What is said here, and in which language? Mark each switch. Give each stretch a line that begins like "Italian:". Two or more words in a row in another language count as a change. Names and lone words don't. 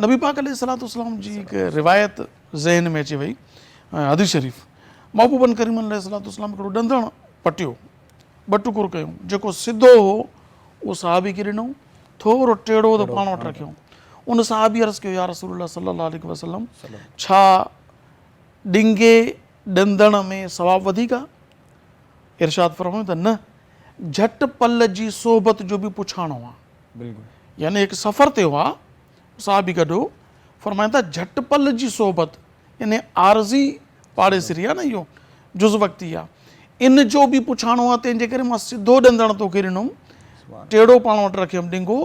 Sindhi: नबी पाक अलैहिस्सलाम जी हिकु रिवायत ज़हन में अचे वई, हदीस शरीफ़, महबूबन करीम अलैहिस्सलाम हिकिड़ो ॾंदण पटियो, ॿ टुकुर कयूं, जेको सिधो हो उहो सहाबी खे ॾिनऊं, थोरो टेढ़ो त पाण वटि रखियऊं। उन सहाबी अर्ज़ु कयो,
Arabic: يا رسول الله صلى الله عليه وسلم,
Sindhi: छा ॾिंगे ॾंदण में सवाबु वधीक आहे? इरशाद फरमायो त न, झटि पल जी सोबत जो बि पुछाणो आहे। बिल्कुलु यानी हिकु सफ़र ते हुआ, साहबी गॾो, फरमाइनि था झटि पल जी सोबत, यानी आर्ज़ी पाड़ेसिरी आहे न, इहो जुज़ वक़्ती आहे, इन जो बि पुछाणो आहे, तंहिंजे करे मां सिधो ॾंदण तोखे ॾिनुमि, टेढ़ो पाण वटि रखियुमि ॾिंगो।